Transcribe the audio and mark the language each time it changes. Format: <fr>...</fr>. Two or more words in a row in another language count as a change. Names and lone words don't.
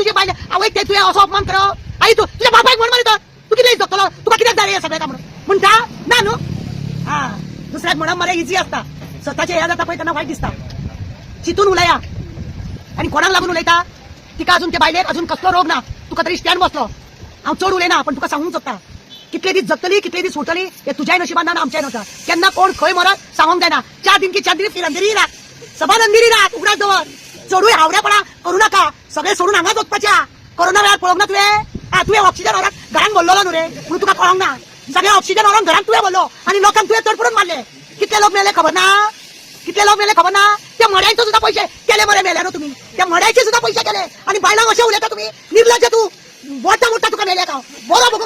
<kok>तुझे बायला आवय ते तुवें असो अपमान करप आई तू तुझ्या बापायक म्हण मरे तू कितें जगतलो तुका कित्याक जाय हे सगळें का म्हणटा ना न्हू हा दुसऱ्याक म्हणप मरे इजी असता स्वताचे हे जाता पळय तेन्ना वायट दिसता चितून उलया आणि कोणाक लागून उलयता तिका अजून त्या बायलेक अजून कसलो रोग ना तुका तरी स्टँड बसलो हांव चड उलयना पण तुका सांगूंक सोदता कितले दीस जगतली कितले दीस उरतली हे तुज्याय नशिबान ना आमच्याय नव्हता केन्ना कोण खंय मरत सांगूंक जायना</kok> <hi>4 दिन की 4 दिन फिर अंधेरी रात</hi> <kok>सबान अंधेरी रात उगडाच दवर चडूय हावरेपणा करू नाका सगळे सोडून हांगाच वचपाच्या कोरोना वेळार पळोवंक ना तुवें ऑक्सिजन व्हराक घरान बोल्लोलो न्हू रे म्हणून तुका कळोंक ना सगळे ऑक्सिजन व्हराक घरान तुवें बोल्लो आणि लोकांक तुवें तडफडून मारले कितले लोक मेले खबर ना त्या मड्यांचे सुद्धा पैसे केले मरे मेले न्हू तुम्ही त्या मड्याचे सुद्धा पैसे केले आणि बायलांक अशें उलयता तुम्ही निर्लज्ज तू मोठा तुका मेले का बरो बघून</kok>